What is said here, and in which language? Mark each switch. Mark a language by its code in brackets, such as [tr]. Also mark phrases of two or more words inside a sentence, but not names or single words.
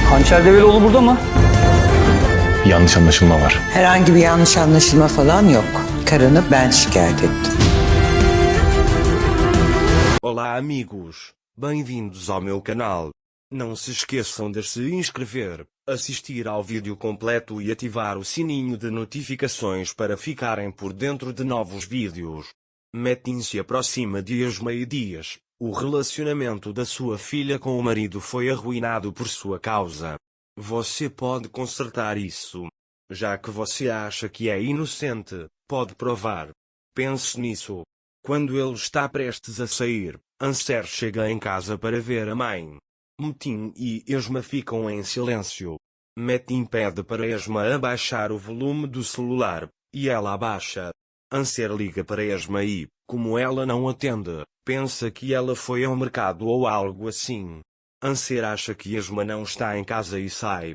[tr] Hançer Develioğlu burada mı? Yanlış anlaşılma var. Herhangi bir yanlış anlaşılma falan yok. Karını ben şikayet ettim. [pt] Olá amigos, bem-vindos ao meu canal. Não se esqueçam de se inscrever, assistir ao vídeo completo e ativar o sininho de notificações para ficarem por dentro de novos vídeos. Metin se aproxima de Esma e diz: o relacionamento da sua filha com o marido foi arruinado por sua causa. Você pode consertar isso. Já que você acha que é inocente, pode provar. Pense nisso. Quando ele está prestes a sair, Anser chega em casa para ver a mãe. Metin e Esma ficam em silêncio. Metin pede para Esma abaixar o volume do celular, e ela abaixa. Anser liga para Esma e, como ela não atende, pensa que ela foi ao mercado ou algo assim. Anser acha que Esma não está em casa e sai.